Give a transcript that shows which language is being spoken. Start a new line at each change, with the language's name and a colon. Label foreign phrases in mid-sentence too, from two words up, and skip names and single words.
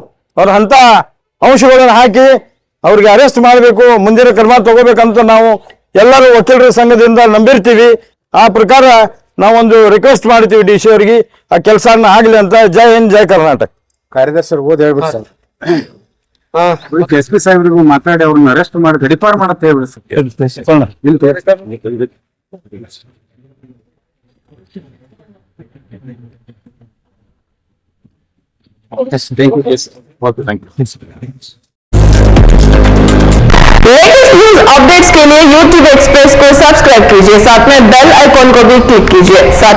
Kannada: ಅವ್ರ ಅಂಥ ಅಂಶಗಳನ್ನು ಹಾಕಿ ಅವ್ರಿಗೆ ಅರೆಸ್ಟ್ ಮಾಡಬೇಕು, ಮುಂದಿನ ಕ್ರಮ ತಗೋಬೇಕಂತ ನಾವು ಎಲ್ಲರೂ ವಕೀಲರ ಸಂಘದಿಂದ ನಂಬಿರ್ತೀವಿ. ಆ ಪ್ರಕಾರ ನಾವೊಂದು ರಿಕ್ವೆಸ್ಟ್ ಮಾಡ್ತೀವಿ DC ಅವರಿಗೆ ಆ ಕೆಲಸನ ಆಗಲಿ ಅಂತ.
Hindi: जय हिंद,
Kannada: ಜೈ ಕರ್ನಾಟಕ. ಕಾರ್ಯದರ್ಶಿ ಓದ್ ಹೇಳ್ಬಿಡಿ ಸರ್. SP ಸಾಹೇಬ್ರಿಗೂ ಮಾತಾಡಿ ಅವ್ರನ್ನ ಅರೆಸ್ಟ್ ಮಾಡಿ ಗಡಿಪಾರ್ ಮಾಡತ್ತೆ ಹೇಳ್ಬಿಡಿ ಸರ್.
English: latest news updates
Hindi: के लिए YouTube एक्सप्रेस को सब्सक्राइब कीजिए, साथ में
English: bell icon
Hindi: को भी क्लिक कीजिए।